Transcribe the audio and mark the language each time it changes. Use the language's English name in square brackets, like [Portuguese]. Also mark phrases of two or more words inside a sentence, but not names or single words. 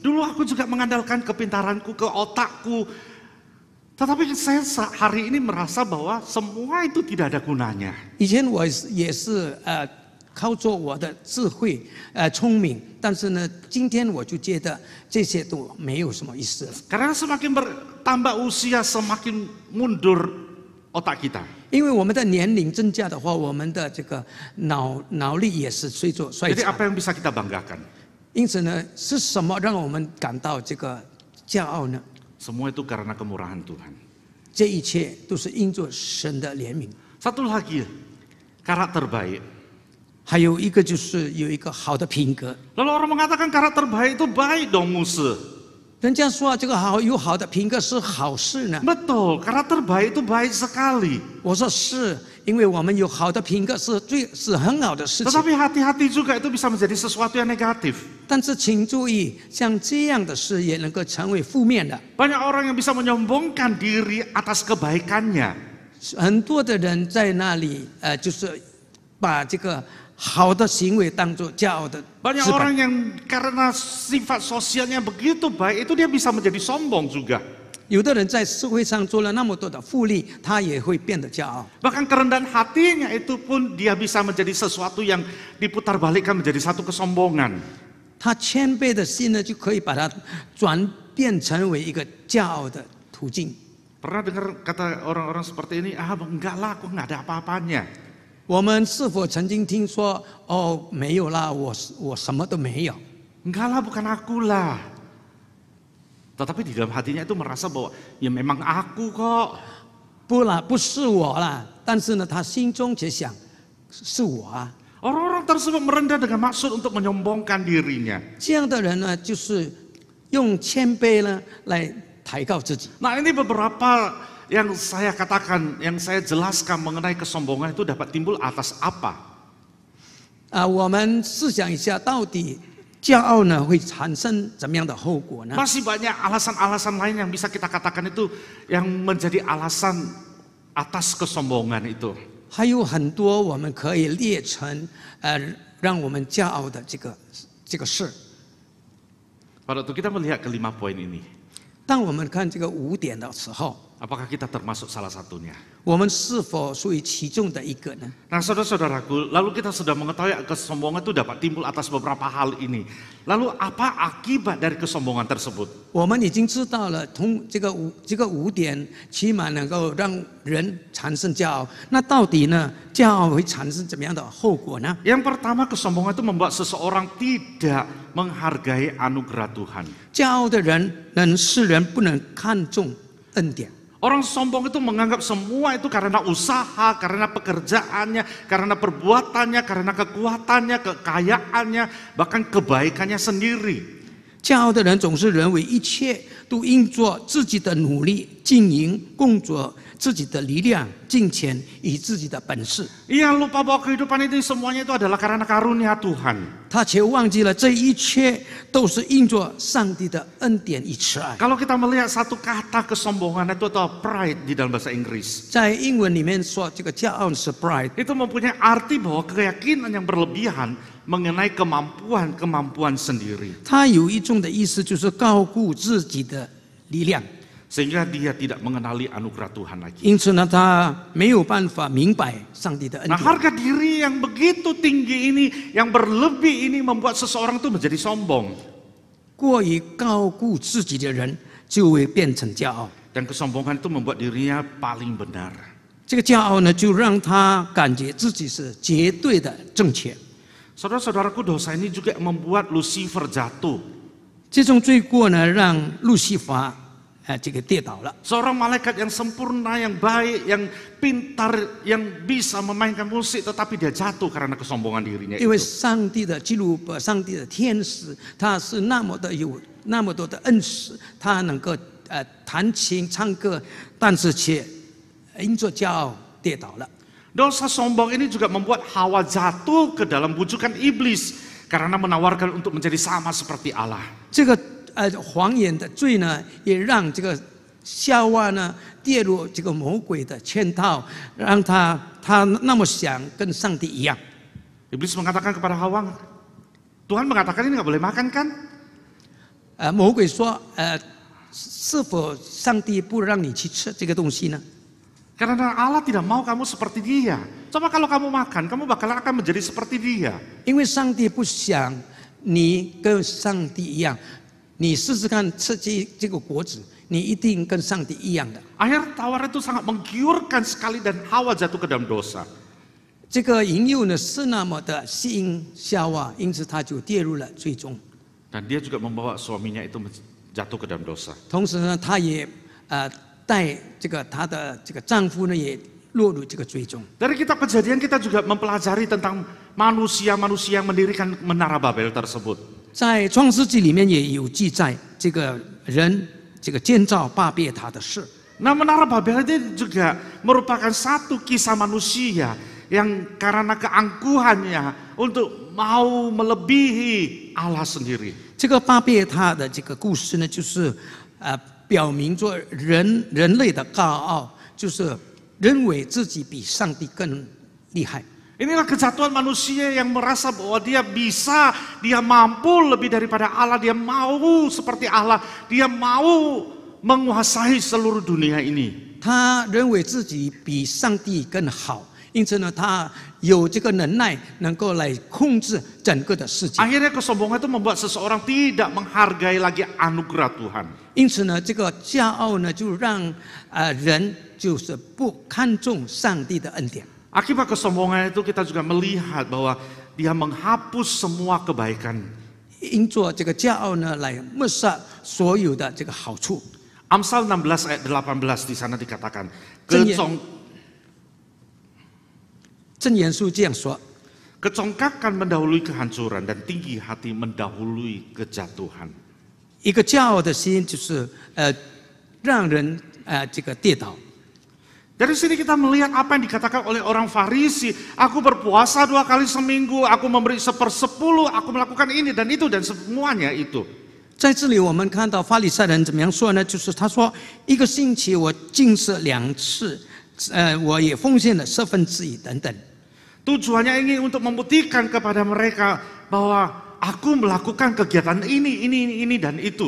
[Indonesian] Dulu aku juga mengandalkan kepintaranku, ke otakku. Tetapi saya hari ini merasa bahwa semua itu tidak ada gunanya. [Chinese] 以前我也是靠着我的智慧聪明，但是呢，今天我就觉得这些都没有什么意思了。 [Indonesian] Karena semakin bertambah usia, semakin mundur otak kita. [Chinese] 因为我们的年龄增加的话，我们的这个脑力也是随着衰 [Indonesian] Jadi [Chinese] 残。 [Indonesian] apa yang bisa kita banggakan? [Chinese] 因此呢，是什么让我们感到这个骄傲呢？ [Indonesian] Semua itu karena kemurahan Tuhan. [Chinese] 这一切都是因着神的怜悯。 [Indonesian] Satu lagi, karakter baik. [Chinese] 还有一个就是有一个好的品格。 [Indonesian] Lalu orang mengatakan karakter baik itu baik dong Muse. [Chinese] 人家说这个有好的品格是好事呢。 [Indonesian] Betul, karakter baik itu baik sekali. [Chinese] 我说是，因为我们有好的品格是很好的事情。 [Indonesian] Tetapi hati-hati juga itu bisa menjadi sesuatu yang negatif. [Chinese] 但是请注意，像这样的事也能够成为负面的。 [Indonesian] Banyak orang yang bisa menyombongkan diri atas kebaikannya. [Chinese] 很多的人在那里就是把这个好的行为当作骄傲的 [Indonesian] Banyak [Chinese] 资 [Indonesian] orang [Chinese] 本。 [Indonesian] yang karena sifat sosialnya begitu baik itu dia bisa menjadi sombong juga. [Chinese] 有的人在社会上做了那么多的福利，他也会变得骄傲。 [Indonesian] Bahkan kerendahan hatinya itu pun dia bisa menjadi sesuatu yang diputarbalikkan menjadi satu kesombongan. [Chinese] 他谦卑的心呢，就可以把它转变成为一个骄傲的途径。 [Indonesian] Pernah dengar kata orang-orang seperti ini, enggak lah, aku enggak ada apa-apanya. [Chinese] 我们是否曾经听说哦，没有啦，我什么都没有。 [Indonesian] Enggak lah, bukan aku lah. Tetapi di dalam hatinya itu merasa bahwa ya memang aku kok. [Chinese] 不啦，不是我啦，但是呢，他心中却想是我啊。 [Indonesian] Orang-orang tersebut merendah dengan maksud untuk menyombongkan dirinya. [Chinese] 这样的人呢，就是用谦卑呢来抬高自己。 [Indonesian] Nah ini beberapa yang saya katakan, yang saya jelaskan mengenai kesombongan itu dapat timbul atas apa? [Chinese] 我们试想一下，到底骄傲呢会产生怎么样的后果呢？ [Indonesian] Masih banyak alasan-alasan lain yang bisa kita katakan itu yang menjadi alasan atas kesombongan itu. [Chinese] 还有很多我们可以列成让我们骄傲的这个事。 [Indonesian] Pada waktu kita melihat kelima poin ini, [Chinese] 当我们看这个5点的时候， [Indonesian] apakah kita termasuk salah satunya? [Chinese] 我们是否属于其中的一个呢？ [Indonesian] Nah, saudara-saudaraku, lalu kita sudah mengetahui kesombongan itu dapat timbul atas beberapa hal ini. Lalu apa akibat dari kesombongan tersebut? [Chinese] 我们已经知道了，这个5点起码能够让人产生骄傲。那到底呢，骄傲会产生怎么样的后果呢？ [Indonesian] Yang pertama, kesombongan itu membuat seseorang tidak menghargai anugerah Tuhan. [Chinese] 骄傲的人使人不能看重恩典。 [Indonesian] Orang sombong itu menganggap semua itu karena usaha, karena pekerjaannya, karena perbuatannya, karena kekuatannya, kekayaannya, bahkan kebaikannya sendiri. [Chinese] 骄傲的人总是认为一切都应做自己的努力、经营、工作、自己的力量、金钱与自己的本事。 [Indonesian] Ia lupa bahwa kehidupan ini semuanya itu adalah karena karunia Tuhan. [Chinese] 他却忘记了这一切都是应做上帝的恩典与慈爱。 [Indonesian] Kalau kita melihat satu kata kesombongan itu atau pride di dalam bahasa Inggris, [Chinese] 在英文里面说，这个骄傲是 pride， [Indonesian] itu mempunyai arti bahwa keyakinan yang berlebihan mengenai kemampuan sendiri. [Chinese] 它有一种的意思就是高估自己的力量， [Indonesian] Sehingga dia tidak mengenali anugerah Tuhan lagi. [Chinese] 因此呢，他没有办法明白上帝的恩 [Indonesian] Nah, [Chinese] 典。 [Indonesian] harga diri yang begitu tinggi ini, yang berlebih ini membuat seseorang itu menjadi sombong. [Chinese] 过于高估自己的人就会变成骄傲， [Indonesian] Dan kesombongan itu membuat dirinya paling benar. [Chinese] 这个骄傲呢，就让他感觉自己是绝对的正确。 [Indonesian] Saudara-saudaraku, dosa ini juga membuat Lucifer jatuh. [Chinese] 这种罪过呢，让路西法这个跌倒了。 [Indonesian] Seorang malaikat yang sempurna, yang baik, yang pintar, yang bisa memainkan musik, tetapi dia jatuh karena kesombongan dirinya [Chinese] 因为 [Indonesian] itu. [Chinese] 上帝的基督伯，上帝的天使，他是那么的有那么多的恩赐，他能够弹琴唱歌，但是却因着骄傲跌倒了。 [Indonesian] Dosa sombong ini juga membuat Hawa jatuh ke dalam bujukan iblis karena menawarkan untuk menjadi sama seperti Allah. [Chinese] 这个谎言的罪呢，也让这个夏娃呢跌入这个魔鬼的圈套，让他那么想跟上帝一样。 [Indonesian] Iblis mengatakan kepada Hawa, Tuhan mengatakan ini nggak boleh makan kan? [Chinese] 魔鬼说，是否上帝不让你去吃这个东西呢？ [Indonesian] Karena Allah tidak mau kamu seperti dia. Coba kalau kamu makan, kamu bakal akan menjadi seperti dia. [Chinese] 因为上帝不想你跟上帝一样，你试试看吃这个果子，你一定跟上帝一样的。 [Indonesian] Akhir tawar itu sangat menggiurkan sekali dan Hawa jatuh ke dalam dosa. [Chinese] 这个引诱呢是那么的吸引夏娃，因此他就跌入了最终。 [Indonesian] Dan dia juga membawa suaminya itu jatuh ke dalam dosa. [Chinese] 同时呢，他也带她的这个丈夫呢也落入这个最终。 [Indonesian] Dari kitab Kejadian kita juga mempelajari tentang manusia-manusia yang mendirikan menara Babel tersebut. [Chinese] 在创世纪里面也有记载这个人这个建造巴别塔的事。 [Indonesian] Nah, menara Babel itu juga merupakan satu kisah manusia yang karena keangkuhannya untuk mau melebihi Allah sendiri. [Chinese] 这个巴别塔的这个故事呢，就是表明着人类的高傲，就是认为自己比上帝更厉害。 [Indonesian] Inilah kejatuhan manusia yang merasa bahwa dia bisa, dia mampu lebih daripada Allah, dia mau seperti Allah, dia mau menguasai seluruh dunia ini. [Chinese] 他认为自己比上帝更好，因此呢，他有这个能耐，能够来控制整个的世界。 [Indonesian] Akhirnya kesombongan itu membuat seseorang tidak menghargai lagi anugerah Tuhan. [Chinese] 因此呢，这个骄傲呢，就让人就是不看重上帝的恩典。 [Indonesian] Akibat kesombongan itu kita juga melihat bahwa dia menghapus semua kebaikan. [Chinese] 因着这个骄傲呢，来抹杀所有的这个好处。 [Indonesian] Amsal 16 ayat 18 di sana dikatakan, [Chinese] 箴言书这样说： [Indonesian] kecongkakan mendahului kehancuran dan tinggi hati mendahului kejatuhan. [Chinese] 一个骄傲的心就是让人这个跌倒。 [Indonesian] Dari sini kita melihat apa yang dikatakan oleh orang Farisi. Aku berpuasa 2 kali seminggu, aku memberi 1/10, aku melakukan ini dan itu dan semuanya itu. [Chinese] 在这里我们看到法利赛人怎么样说呢？就是他说一个星期我禁食2次，我也奉献了1/4等等。 [Indonesian] Tujuannya ingin untuk membuktikan kepada mereka bahwa aku melakukan kegiatan ini dan itu.